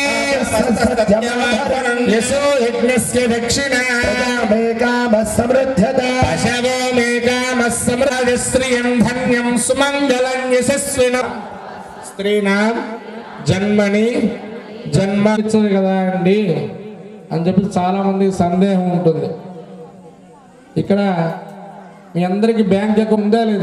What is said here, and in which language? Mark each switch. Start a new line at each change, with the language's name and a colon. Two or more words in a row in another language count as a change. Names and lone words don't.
Sanskrit: यशो यज्ञस्य दक्षिणा मे कामः समृद्धता पशवो मे कामः समृद्धि स्त्रियं धन्यं सुमङ्गलं यशस्विनं स्त्रीणां
Telugu: జన్మని జన్మ ఇచ్చదు కదా అండి అని చెప్పి చాలామందికి సందేహం ఉంటుంది. ఇక్కడ మీ అందరికీ
English: bank account
Telugu: ఉందా లేదా?